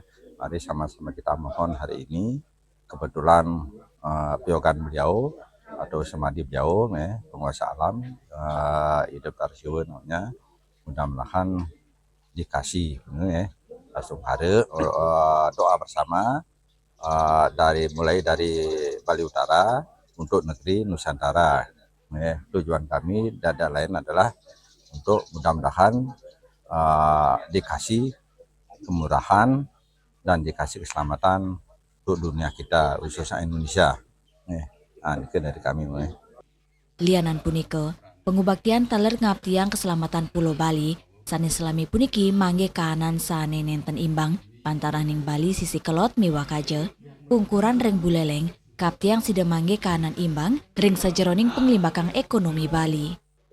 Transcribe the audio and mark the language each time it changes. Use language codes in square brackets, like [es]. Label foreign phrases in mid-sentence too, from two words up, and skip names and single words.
[id] Mari sama-sama kita mohon hari ini kebetulan piogan beliau atau semadi beliau, penguasa alam hidup tarsiun namanya, mudah-mudahan dikasih langsung hari doa bersama mulai dari Bali Utara untuk negeri Nusantara. Tujuan kami dan lain adalah untuk mudah-mudahan dikasih kemurahan dan dikasih keselamatan untuk dunia kita khususnya Indonesia. Itu dari kami. [ban] Lianan punike, pengubaktian taler ngaptiang keselamatan Pulau Bali, sanes selami puniki mangge kahanan sane nenten imbang pantaraning Bali sisi kelot miwakaje, pungkuran ring Buleleng, kaptiang sida mangge kahanan imbang ring sajeroning penglimbakang ekonomi Bali.